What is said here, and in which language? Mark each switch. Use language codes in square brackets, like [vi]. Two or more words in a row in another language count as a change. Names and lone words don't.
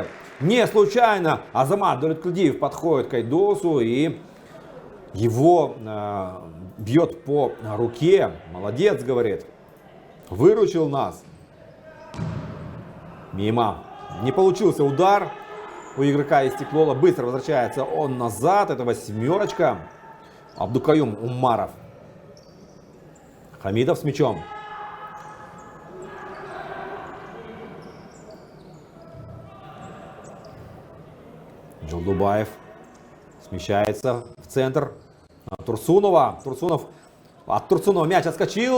[ru] Не случайно Азамат Давлеткулдиев подходит к Айдосу и его бьет по руке. Молодец, говорит. Выручил нас. Мимо. Не получился удар у игрока Истеклола. Быстро возвращается он назад. Это восьмерочка. Абдукаюм Умаров. Хамидов с мячом. Джалдубаев смещается в центр. Турсунова. Турсунов. От Турсунова мяч отскочил.